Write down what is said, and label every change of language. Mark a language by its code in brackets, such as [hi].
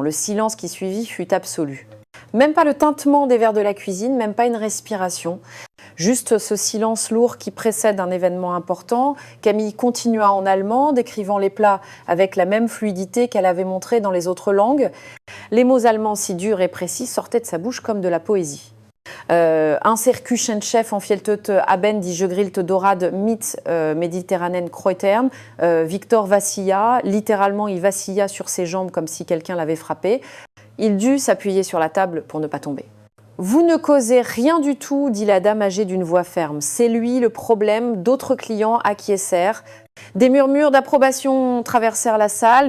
[fr] Le silence qui suivit fut absolu. Même pas le tintement des verres de la cuisine, même pas une respiration. Juste ce silence lourd qui précède un événement important. Camille continua en allemand, décrivant les plats avec la même fluidité qu'elle avait montrée dans les autres langues. Les mots allemands si durs et précis sortaient de sa bouche comme de la poésie. [de] Un Küchenchef empfiehlt Abend die gegrillte Dorade mit Mediterranen Kräutern. [fr] Victor vacilla, littéralement il vacilla sur ses jambes comme si quelqu'un l'avait frappé. Il dut s'appuyer sur la table pour ne pas tomber. « Vous ne causez rien du tout, » dit la dame âgée d'une voix ferme. « C'est lui le problème, d'autres clients acquiescèrent. » Des murmures d'approbation traversèrent la salle.